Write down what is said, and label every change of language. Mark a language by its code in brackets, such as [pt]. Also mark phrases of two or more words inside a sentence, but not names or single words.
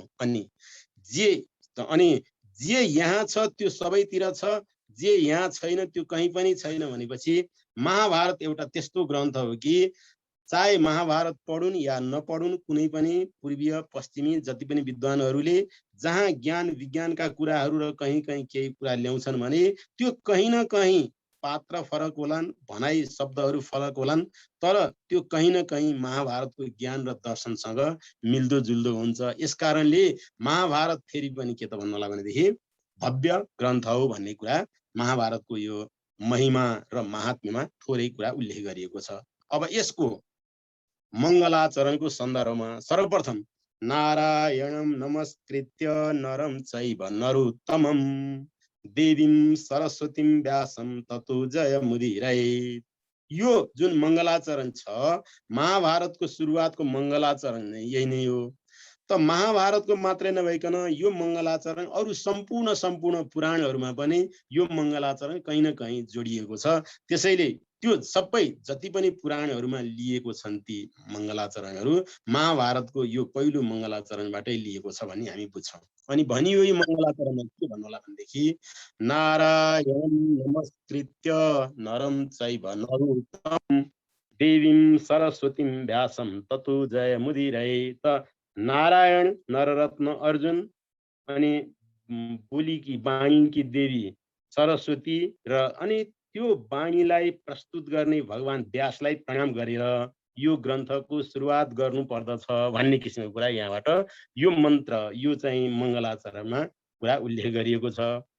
[ne] अनि जे यहाँ छ त्यो सबैतिर छ, जे यहाँ छैन त्यो कहीँ पनि छैन भनेपछि महाभारत एउटा त्यस्तो ग्रन्थ हो कि चाहे महाभारत पढुन् या नपढुन् कुनै पनि पूर्वीय पश्चिमी जति पनि विद्वानहरूले जहाँ ज्ञान विज्ञानका कुराहरू र कहीँ कहीँ केही कुरा ल्याउँछन् भने त्यो कहीँ न कहीँ पात्र फरक होलान्, भनाइ शब्दहरू फरक होलान्, तर त्यो कहीँ न कहीँ महाभारतको ज्ञान र दर्शनसँग मिल्दो जुल्दो हुन्छ। यसकारणले महाभारत फेरि पनि के त भन्नु होला भनेदेखि भव्य ग्रन्थ हो भन्ने कुरा महाभारतको यो महिमा र महात्म्यमा थोरै कुरा उल्लेख गरिएको छ। अब यसको मङ्गलाचरणको सन्दर्भमा सर्वप्रथम [sa] नारायणं नमस्कृत्य नरं चैव नरोत्तमं देवीं सरस्वतीं व्यासं ततो जयमुदीरये। [ne] यो जुन मङ्गलाचरण छ महाभारतको सुरुवातको मङ्गलाचरण यही नै हो। त महाभारतको मात्रै नभइकन यो मङ्गलाचरण अरु सम्पूर्ण पुराणहरूमा पनि यो मङ्गलाचरण कहीँ न कहीँ जोडिएको छ। त्यसैले त्यो सबै जति पनि पुराणहरूमा लिएको छन् ती मङ्गलाचरणहरू महाभारतको यो पहिलो मङ्गलाचरणबाटै लिएको छ भन्ने हामी बुझ्छौँ। अनि भनियो यो मङ्गलाचरणमा के भन्नुहोला भनेदेखि [sa] नारायण नमस्कृत्य नरं चैव नरोत्तमं देवीं सरस्वतीं व्यासं ततो जयमुदीरये। [ne] त नारायण नररत्न अर्जुन अनि बोलीकी वाणीकी देवी सरस्वती र अनि त्यो वाणीलाई प्रस्तुत गर्ने भगवान व्यासलाई प्रणाम गरेर यो ग्रन्थको सुरुवात गर्नु पर्दछ भन्ने किसिमको कुरा यहाँबाट यो मन्त्र यो चाहिँ मङ्गलाचरणमा कुरा उल्लेख गरिएको छ।